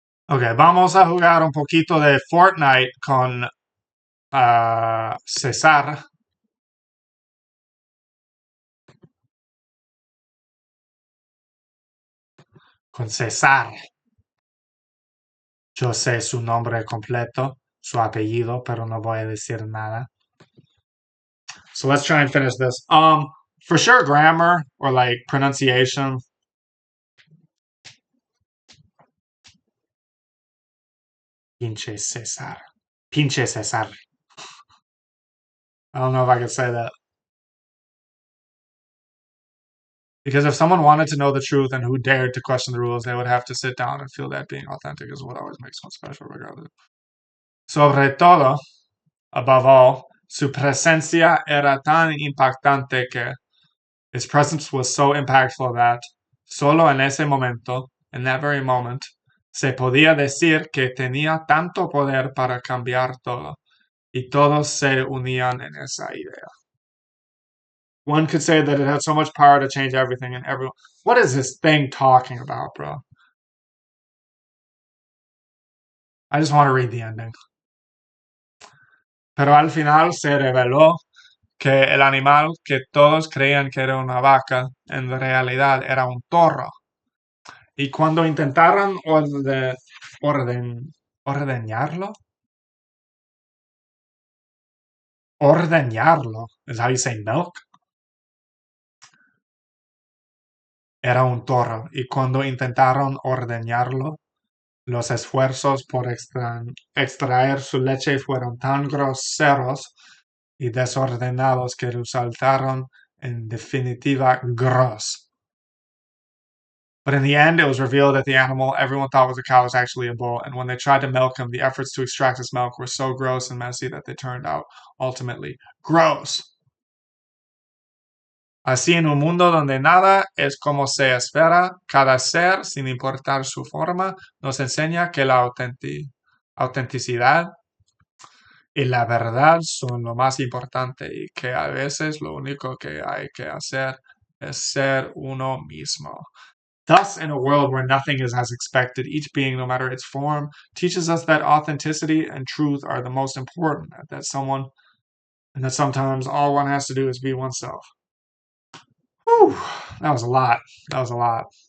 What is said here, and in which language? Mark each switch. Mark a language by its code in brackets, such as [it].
[es] Ok, vamos a jugar un poquito de Fortnite con César. con César. Yo sé su nombre completo, su apellido, pero no voy a decir nada. [en] So let's try and finish this. For sure, grammar or like pronunciation. [es] Pinche César. Pinche César. [en] I don't know if I could say that. Because if someone wanted to know the truth and who dared to question the rules, they would have to sit down and feel that being authentic is what always makes one special, regardless. [es] Sobre todo, [en] above all, [es] su presencia era tan impactante que [en] his presence was so impactful that [es] solo en ese momento, [en] in that very moment, [es] se podía decir que tenía tanto poder para cambiar todo, y todos se unían en esa idea. [en] One could say that it had so much power to change everything and everyone. What is this thing talking about, bro? I just want to read the ending. [es] Pero al final se reveló que el animal que todos creían que era una vaca, en realidad era un toro. Y cuando intentaron ordeñarlo, ordeñarlo, [en] is how you say milk, [es] era un toro. Y cuando intentaron ordeñarlo, los esfuerzos por extraer su leche fueron tan groseros y desordenados que resultaron en definitiva gross. [en] But in the end, it was revealed that the animal everyone thought was a cow was actually a bull, and when they tried to milk him, the efforts to extract his milk were so gross and messy that they turned out ultimately gross. [es] Así, en un mundo donde nada es como se espera, cada ser, sin importar su forma, nos enseña que la autenticidad y la verdad son lo más importante y que a veces lo único que hay que hacer es ser uno mismo. [en] Thus, in a world where nothing is as expected, each being, no matter its form, teaches us that authenticity and truth are the most important, and that sometimes all one has to do is be oneself. Whew, that was a lot. That was a lot.